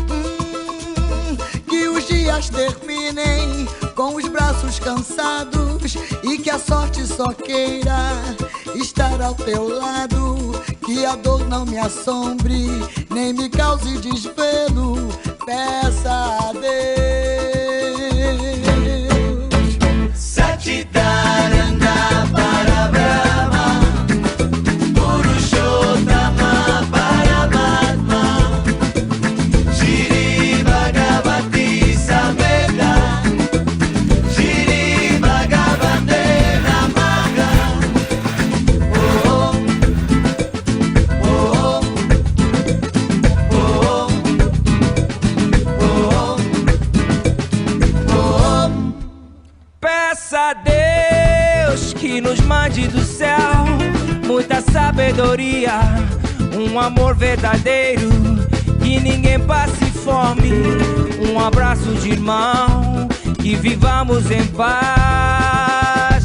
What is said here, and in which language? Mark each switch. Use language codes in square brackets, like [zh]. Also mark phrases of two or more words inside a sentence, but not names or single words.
[pt] Que os dias terminem com os braços cansados e que a sorte só queira estar ao teu lado, que a dor não me assombre nem me cause desvelo. Peça a Deus. [sa] Satchitananda Parabrahma Purushottama Paramatma Shri Bhagavati Samveda Shri Bhagavate Namaha. Oh, oh, oh, oh. [pt] Peça a Deus que nos mande do céu muita sabedoria, um amor verdadeiro, que ninguém passe fome, um abraço de irmão, que vivamos em paz.